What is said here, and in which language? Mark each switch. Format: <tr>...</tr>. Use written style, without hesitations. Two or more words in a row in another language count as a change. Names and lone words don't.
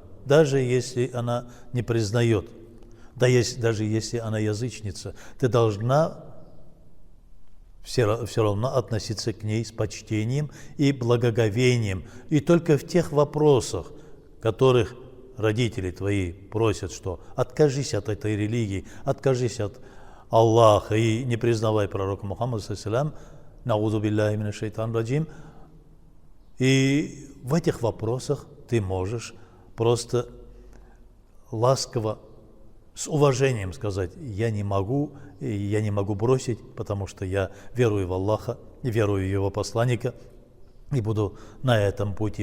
<ru>Даже если она не признает, даже если она язычница, ты должна все равно относиться к ней с почтением и благоговением. И только в тех вопросах, которых родители твои просят, что откажись от этой религии, откажись от Аллаха и не признавай пророка Мухаммада,</ru> <ar>صلى الله عليه, نعوذ بالله من الشيطان الرجيم.</ar> <ru>И в этих вопросах ты можешь просто ласково, с уважением сказать: я не могу бросить, потому что я верую в Аллаха, верую в Его посланника, и буду на этом пути.</ru>